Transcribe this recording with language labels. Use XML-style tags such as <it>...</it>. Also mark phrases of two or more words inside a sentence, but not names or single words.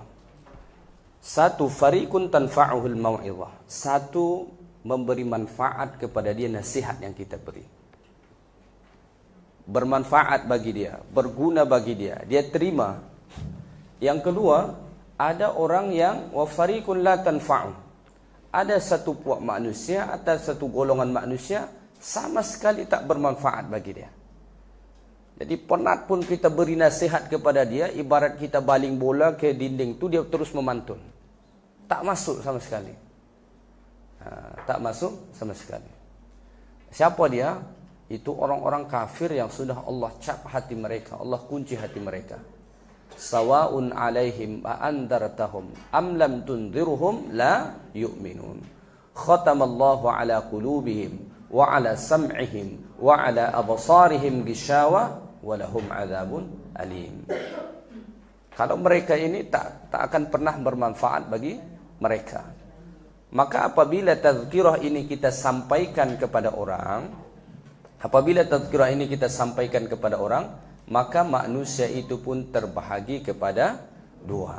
<ar>Satu, فريق تنفعه الموعظة.</ar> <ms>Satu, memberi manfaat kepada dia nasihat yang kita beri. Bermanfaat bagi dia, berguna bagi dia, dia terima. Yang kedua, ada orang yang</ms> <ar>وفريق لا تنفع.</ar> <ms>Ada satu puak manusia atau satu golongan manusia sama sekali tak bermanfaat bagi dia. Jadi penat pun kita beri nasihat kepada dia, ibarat kita baling bola ke dinding tu, dia terus memantun. Tak masuk sama sekali. Tak masuk sama sekali. Siapa dia? Itu orang-orang kafir yang sudah Allah cap hati mereka, Allah kunci hati mereka.</ms> <ar>سواء عليهم أأنذرتهم أم لم تنذرهم لا يؤمنون. ختم الله على قلوبهم وعلى سمعهم وعلى أبصارهم غشاوة ولهم عذاب أليم.</ar> <ms>Kalau mereka ini tak akan pernah bermanfaat bagi mereka. Maka apabila tazkirah ini kita sampaikan kepada orang, maka manusia itu pun terbahagi kepada dua.</ms>